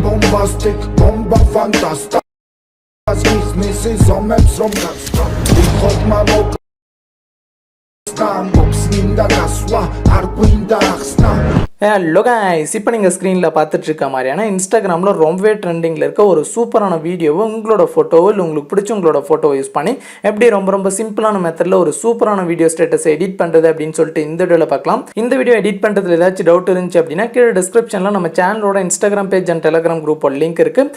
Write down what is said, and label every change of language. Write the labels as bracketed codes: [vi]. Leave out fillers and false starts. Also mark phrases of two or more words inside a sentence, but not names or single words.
[en] bombastic, bomba fantasta. Ich misi Sᴏᴄɪᴜ ich hot mamok box ninda kaswa arquinda axna. hello guys [ta] இப்போ நீங்கள் ஸ்க்ரீனில் பார்த்துட்டு இருக்க மாதிரியான இன்ஸ்டாகிராமில் ரொம்பவே ட்ரெண்டிங்கில் இருக்க ஒரு சூப்பரான வீடியோவை உங்களோட ஃபோட்டோவோ இல்லை உங்களுக்கு பிடிச்ச உங்களோட ஃபோட்டோவை யூஸ் பண்ணி எப்படி ரொம்ப சிம்பிளான மெத்தடில் ஒரு சூப்பரான [en] video status edit [ta] பண்ணுறது அப்படின்னு சொல்லிட்டு இந்த வீடியோவில் பார்க்கலாம். இந்த [en] video edit [ta] பண்ணுறதுல ஏதாச்சும் டவுட் இருந்துச்சு அப்படின்னா கீழே டிஸ்கிரிப்ஷனில் நம்ம சேனலோட [en] Instagram page and Telegram [ta] குரூப்போட லிங்க் இருக்குது.